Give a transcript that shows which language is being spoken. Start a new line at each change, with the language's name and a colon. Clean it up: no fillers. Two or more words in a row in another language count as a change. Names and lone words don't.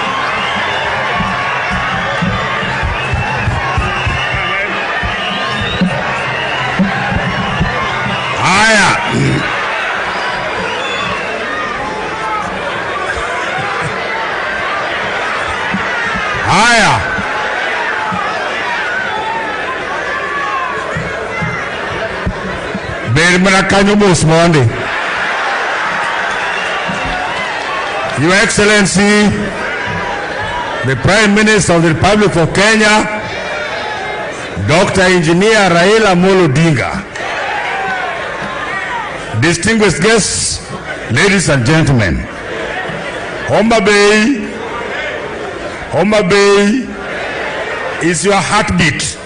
Swahili: Haya. Haya.
Luo (Kenya and Tanzania): Ber mana kanyo mos mondi.
English: Your Excellency, the Prime Minister of the Republic of Kenya, Dr. Engineer Raila Odinga, distinguished guests, ladies and gentlemen, Homabay is your heartbeat.